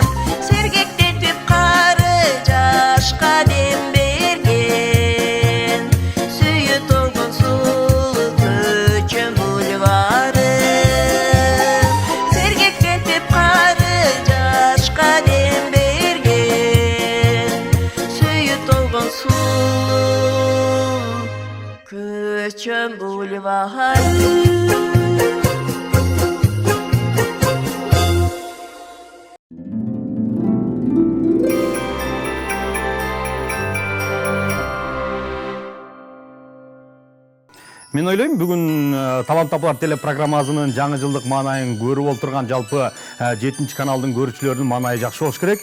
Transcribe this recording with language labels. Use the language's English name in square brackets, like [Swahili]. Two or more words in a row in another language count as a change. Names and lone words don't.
[Kyrgyz] Сергеклетип кары жашка дем берген, сүйү толгун сулу көчүм бульварым. Сергеклетип кары жашка дем берген, сүйү толгун сулу көчүм бульварым. Мен ойлойм, бүгүн Талант Апалар телепрограммасынын жаңы жылдык маанайын көрүп отурган жалпы 7 каналдын көрүүчүлөрүнүн маанайы жакшы болуш керек.